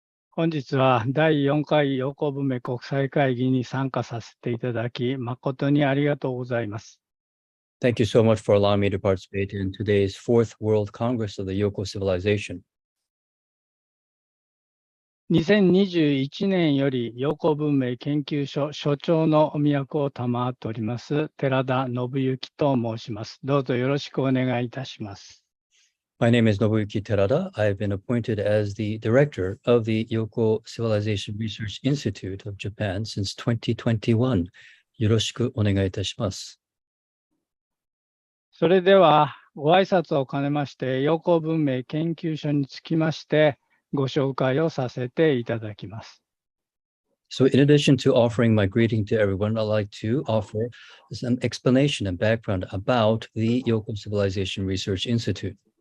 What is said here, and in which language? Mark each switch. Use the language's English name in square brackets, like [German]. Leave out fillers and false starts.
[Japanese] 本日は第4回陽光文明国際会議に参加させていただき、誠にありがとうございます。 [English] Thank you so much for allowing me to participate in today's Fourth World Congress of the Yoko Civilization. [Japanese] 2021年より陽光文明研究所所長のお役を賜っております、寺田信之と申します。どうぞよろしくお願いいたします。 [English] My name is Nobuyuki Terada. I have been appointed as the director of the Yoko Civilization Research Institute of Japan since 2021. [Japanese] よろしくお願いいたします。それではご挨拶を兼ねまして、陽光文明研究所につきましてご紹介をさせていただきます。 [English] So in addition to offering my greeting to everyone, I'd like to offer some explanation and background about the Yoko Civilization Research Institute.